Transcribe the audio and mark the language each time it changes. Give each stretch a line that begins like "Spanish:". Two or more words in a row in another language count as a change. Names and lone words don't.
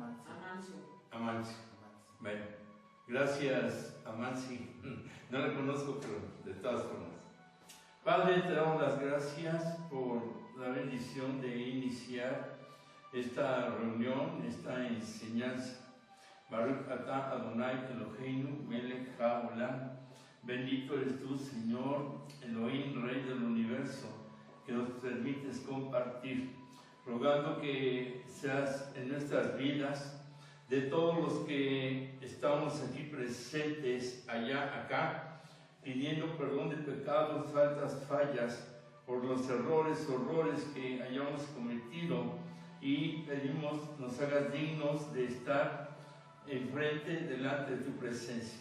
Spanish: Amancio. Bueno, gracias Amancio. No la conozco, pero de todas formas. Padre, te damos las gracias por la bendición de iniciar esta reunión, esta enseñanza.
Hebrew: ברוך אתה אדני אלהינו מלך העולם.
Spanish: Bendito eres tú, Señor, Elohim, Rey del universo, que nos permites compartir, rogando que seas en nuestras vidas, de todos los que estamos aquí presentes, allá, acá, pidiendo perdón de pecados, faltas, fallas, por los errores, horrores que hayamos cometido, y pedimos nos hagas dignos de estar enfrente, delante de tu presencia.